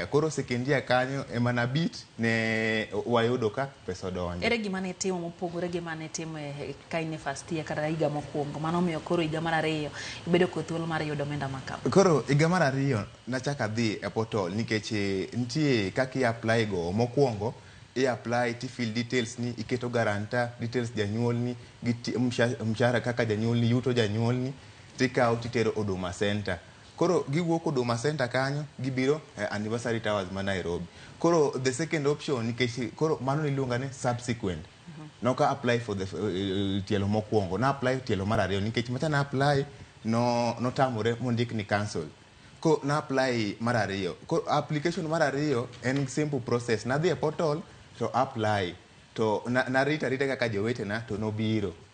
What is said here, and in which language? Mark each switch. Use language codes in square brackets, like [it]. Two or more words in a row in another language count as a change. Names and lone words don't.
[luo] Koro sekendia kanyo emana bit ne wayudo ka pesa donje. Ere gima ne timo mopogore gi mane timo ka in [en] first year [luo] kata higa mokwongo mano miyo koro higa mar ariyo ibedo kod thuolo mar yudo omenda makama? Koro higa mar ariyo nachaka dhi e portal nikech nitie kaka i-apply go mokwongo i-apply ti- [en] fill details [luo] ni iketo [en] guarantor details [luo] janyuolni mshahara kaka janyuolni yuto janyuolni tikawo titero Huduma Center. Koro giwuok Huduma Center kanyo gibiro anniversary towers ma Nairobi. Koro [en] the second option [luo] nikech koro mano niluonga ni subsequent. Noka [en] apply for the [luo] tielo mokwongo na apply tielo mar ariyo nikech macha na apply no tamore mondik ni cancel. Ko na apply mar ariyo. Ko application mar ariyo en [en] simple process. [luo] Na dhi e portal to apply to na rita kaka jowetena to nobiro.